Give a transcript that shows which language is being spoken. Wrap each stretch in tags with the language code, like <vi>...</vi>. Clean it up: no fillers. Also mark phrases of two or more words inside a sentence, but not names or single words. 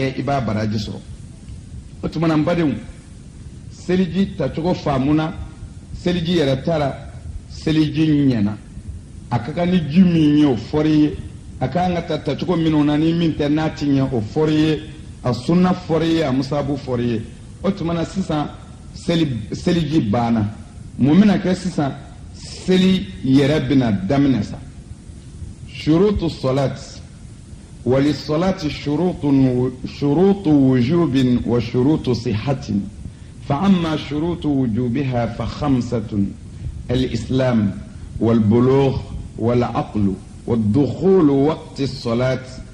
<bm>i b'a baraji sɔrɔ o tuma na n badenw seliji tacogo faamuna seliji yɛrɛ tara seliji ɲɛna a ka kan ni ji min ye o fɔri ye a ka kan ka ta tacogo minnu na ni min tɛ n'a ti ɲɛ o fɔri ye a sunna fɔri ye a musabu fɔri ye o tuma na sisan seliji banna mun bɛna kɛ sisan seli yɛrɛ bɛna daminɛ sa</bm> <ar>شروط الصلاة وللصلاة شروط وجوب وشروط صحة فأما شروط وجوبها فخمسة الإسلام والبلوغ والعقل والدخول وقت الصلاة</ar>